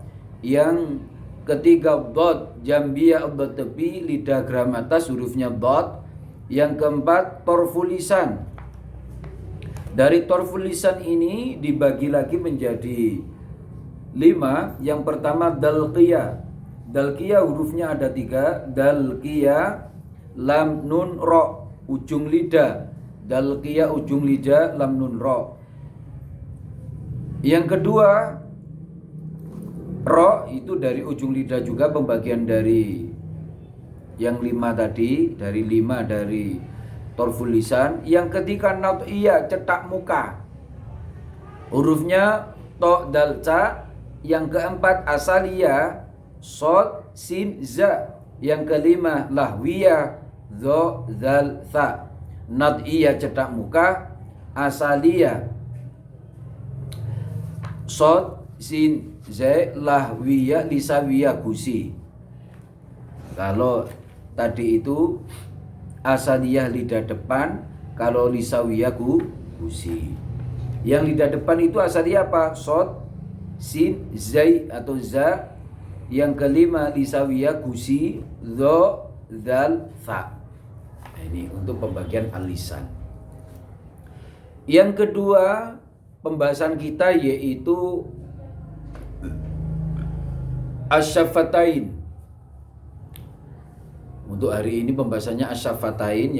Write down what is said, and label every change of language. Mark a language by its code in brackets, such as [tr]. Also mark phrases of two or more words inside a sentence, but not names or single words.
[id] Yang ketiga dot jambiyah dot tepi, lidah geram atas hurufnya dot. Yang keempat [ar] torful lisan. [id] Dari [ar] torful lisan [id] ini dibagi lagi menjadi 5. Yang pertama dalqiyah. Dalqiyah hurufnya ada 3. Dalqiyah lam nun ro, ujung lidah. Dalqiyah ujung lidah lam nun ro. Yang kedua ro itu dari ujung lidah juga, pembagian dari yang 5 tadi, dari 5 dari [ar] torful lisan. [id] Yang ketiga nautiyah, cetak muka, hurufnya to dal ca. Yang keempat asaliyah, sod sin za. Yang kelima lahwiyah, zo zal tha. Nautiyah cetak muka, asaliyah sod sin za, lahwiyah lisawiyah gusi. Kalau tadi itu asaliyah lidah depan, kalau lisawiyah gusi. Yang lidah depan itu asaliyah apa? Sod, sin, zai atau za. Yang kelima lisawiyah gusi, zo, zal, fa. Nah, ini untuk pembagian al-lisan. Yang kedua pembahasan kita yaitu asyafatain. Untuk hari ini pembahasannya asyafatain.